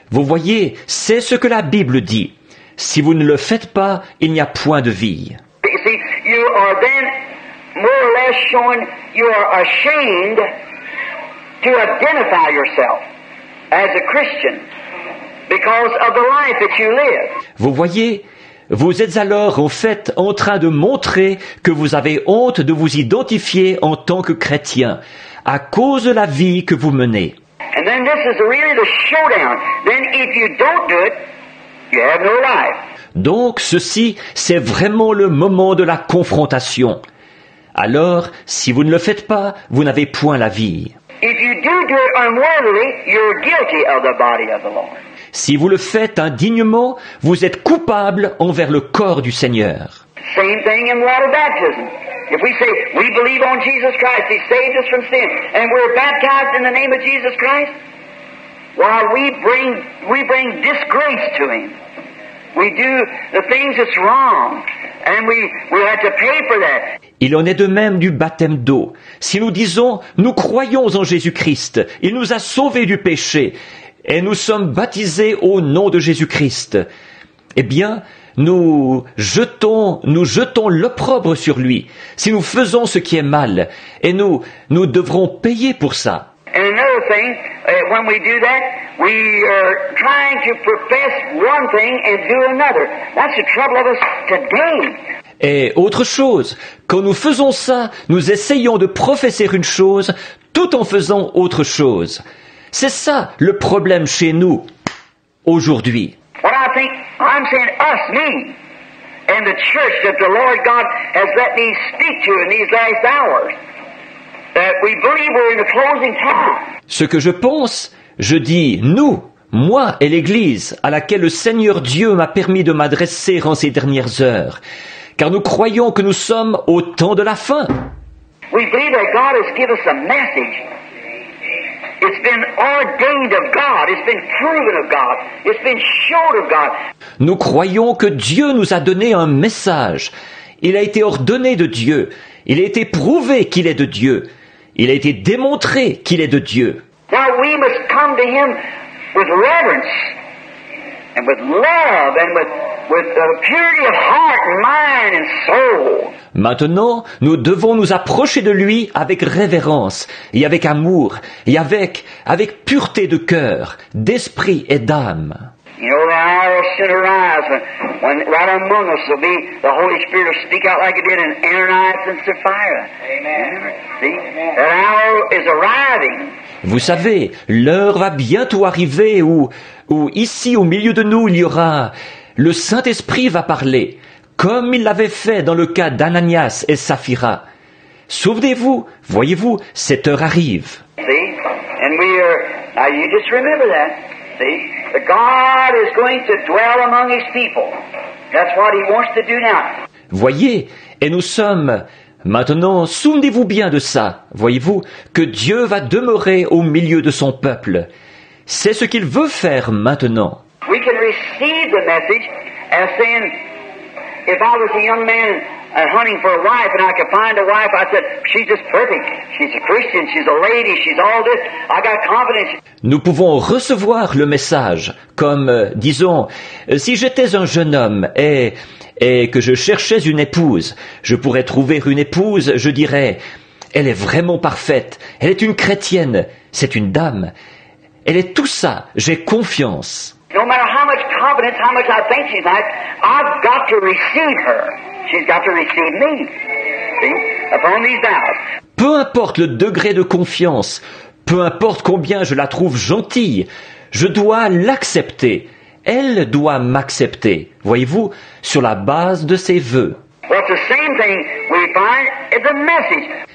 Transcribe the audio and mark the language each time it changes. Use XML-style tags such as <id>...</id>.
<fr>Vous voyez, c'est ce que la Bible dit. Si vous ne le faites pas, il n'y a point de vie.</fr> <en>You see, you are then more or less showing you are ashamed to identify yourself as a Christian because of the life that you live.</en> <fr>Vous voyez, vous êtes alors en fait en train de montrer que vous avez honte de vous identifier en tant que chrétien à cause de la vie que vous menez.</fr> <en>And then this is really the showdown. Then if you don't do it, you have no life.</en> <fr>Donc ceci, c'est vraiment le moment de la confrontation. Alors, si vous ne le faites pas, vous n'avez point la vie.</fr> <en>If you do it unworthily, you're guilty of the body of the Lord.</en> <fr>Si vous le faites indignement, vous êtes coupable envers le corps du Seigneur.</fr> <en>Same thing in water baptism. If we say we believe on Jesus Christ, He saved us from sin, and we're baptized in the name of Jesus Christ, while we bring disgrace to Him. We do the things that's wrong, and we have to pay for that.</en> <fr>Il en est de même du baptême d'eau. Si nous disons « Nous croyons en Jésus-Christ, il nous a sauvés du péché, et nous sommes baptisés au nom de Jésus-Christ », eh bien, nous jetons l'opprobre sur lui, si nous faisons ce qui est mal, et nous devrons payer pour ça.</fr> <en>And another thing, when we do that, we are trying to profess one thing and do another. That's the trouble of us today.</en> <fr>Et autre chose, quand nous faisons ça, nous essayons de professer une chose tout en faisant autre chose. C'est ça le problème chez nous, aujourd'hui.</fr> <en>What I think, I'm saying us, me, and the church that the Lord God has let me speak to in these last hours. That we believe we're in the closing time.</en> <fr>Ce que je pense, je dis nous, moi et l'Église à laquelle le Seigneur Dieu m'a permis de m'adresser en ces dernières heures, car nous croyons que nous sommes au temps de la fin.</fr> <en>We believe that God has given us a message. It's been ordained of God. It's been proven of God. It's been showed of God.</en> <fr>Nous croyons que Dieu nous a donné un message. Il a été ordonné de Dieu. Il a été prouvé qu'il est de Dieu. Il a été démontré qu'il est de Dieu.</fr> <en>Now we must come to Him with reverence and with love and with purity of heart and mind and soul.</en> <fr>Maintenant, nous devons nous approcher de lui avec révérence et avec amour et avec pureté de cœur, d'esprit et d'âme.</fr> <en>You know, the hour will soon arise when right among us will be the Holy Spirit will speak out like it did in Ananias and Sapphira. Amen. See? That hour is arriving.</en> <fr>Vous savez, l'heure va bientôt arriver où ici au milieu de nous il y aura, le Saint-Esprit va parler, comme il l'avait fait dans le cas d'Ananias et Saphira. Souvenez-vous, voyez-vous, cette heure arrive.</fr> <en>See? And we are, now you just remember that. See? That God is going to dwell among His people. That's what He wants to do now.</en> <fr>Voyez, et nous sommes, maintenant, souvenez-vous bien de ça, voyez-vous, que Dieu va demeurer au milieu de son peuple. C'est ce qu'il veut faire maintenant.</fr> <en>we can receive the message as saying, if I was a young man hunting for a wife and I could find a wife, I said, she's just perfect. She's a Christian, she's a lady, she's all this. I got confidence.</en> <fr>Nous pouvons recevoir le message comme, disons, si j'étais un jeune homme et que je cherchais une épouse, je pourrais trouver une épouse, je dirais, elle est vraiment parfaite, elle est une chrétienne, c'est une dame, elle est tout ça, j'ai confiance.</fr> <en>No matter how much confidence, how much I think she's nice, I've got to receive her. She's got to receive me. See? Upon these vows.</en> <fr>Peu importe le degré de confiance, peu importe combien je la trouve gentille, je dois l'accepter. Elle doit m'accepter, voyez-vous, sur la base de ses vœux.</fr> <en>Well, it's the same thing we find is a message.</en>